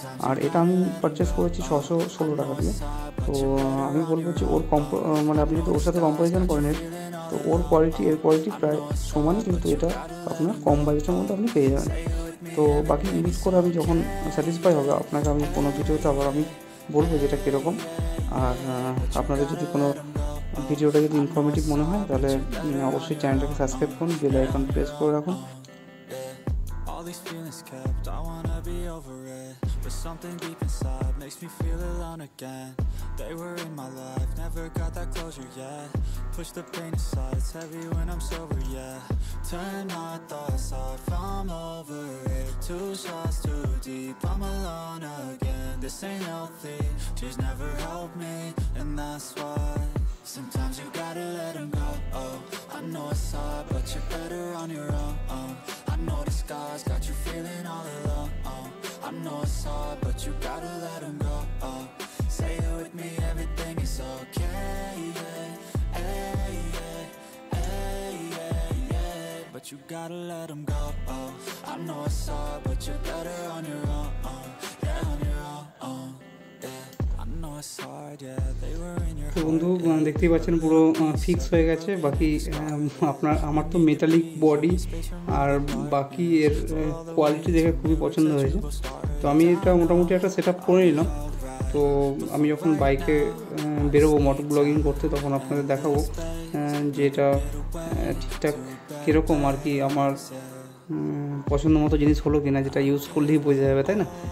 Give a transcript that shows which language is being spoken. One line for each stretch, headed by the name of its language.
Bangla: আর এটা আমি পারচেস করেছি 616 টাকা দিয়ে। তো আমি বলবো যে ওর মানে আপনি যদি ওর সাথে কম্পারিজন করেন, তো ওর কোয়ালিটি এর কোয়ালিটি প্রায় সমানই, কিন্তু এটা আপনার কম বাজেটের মধ্যে আপনি পেয়ে যাবেন। তো বাকি ইউজ করে আমি যখন স্যাটিসফাই হবে, আপনাকে আমি কোনো ভিডিওতে আবার আমি বলবো যেটা কীরকম। আর আপনাদের যদি কোনো ভিডিওটা যদি ইনফরমেটিভ মনে হয়, তাহলে অবশ্যই চ্যানেলটাকে সাবস্ক্রাইব করুন, বেল আইকন প্রেস করে রাখুন।
English: These feelings kept, I wanna be over it, but something deep inside makes me feel alone again. They were in my life, never got that closure yet. Push the pain aside, it's heavy when I'm sober, yeah. Turn my thoughts off, I'm over it. 2 shots too deep, I'm alone again. This ain't healthy, tears never help me, and that's why sometimes you gotta let them go. I know it's hard, but you're better on your own. I know the sky's got you feeling all alone. I know it's hard, but you gotta let them go. Say it with me, everything is okay. Yeah, hey, yeah, hey, yeah, yeah. But you gotta let them go. I know it's hard, but you're better on your own. Yeah, on your own. Yeah, I know it's hard, yeah. They were in your
Bangla: তো বন্ধু, দেখতেই পাচ্ছেন পুরো fix হয়ে গেছে। বাকি আমার তো মেটালিক বডি আর বাকি এর কোয়ালিটি দেখে খুবই পছন্দ হয়েছে। তো আমি এটা মোটামুটি একটা সেট আপ করে নিলাম। তো আমি যখন বাইকে বেরোবো মোটর ব্লগিং করতে, তখন আপনাদের দেখাবো যে এটা ঠিকঠাক কীরকম আর কি, আমার পছন্দ মতো জিনিস হলো কিনা, যেটা ইউজ করলেই বোঝা যাবে, তাই না?